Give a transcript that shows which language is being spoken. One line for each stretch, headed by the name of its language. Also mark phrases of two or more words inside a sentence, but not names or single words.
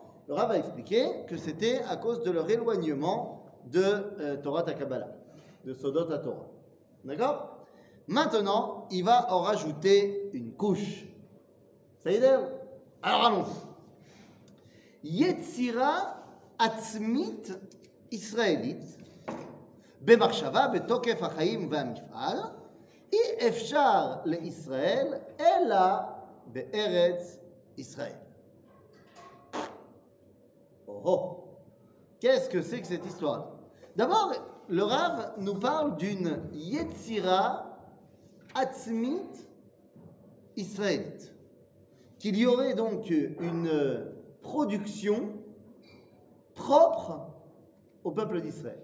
French: Le Rav a expliqué que c'était à cause de leur éloignement de Torah Kabbalah, de
Hebrew: סודות התורה.
French: D'accord? Maintenant, il va en rajouter une couche. Ça y est? Alors allons-y.
Hebrew: יצירה עצמית Israélite במחשבה בתוקף החיים והמפעל אי אפשר לישראל אלא בארץ ישראל.
French: Oh, qu'est-ce que c'est que cette histoire? D'abord, le Rav nous parle d'une
Hebrew: יצירה עצמית
French: israélite, qu'il y aurait donc une production propre au peuple d'Israël.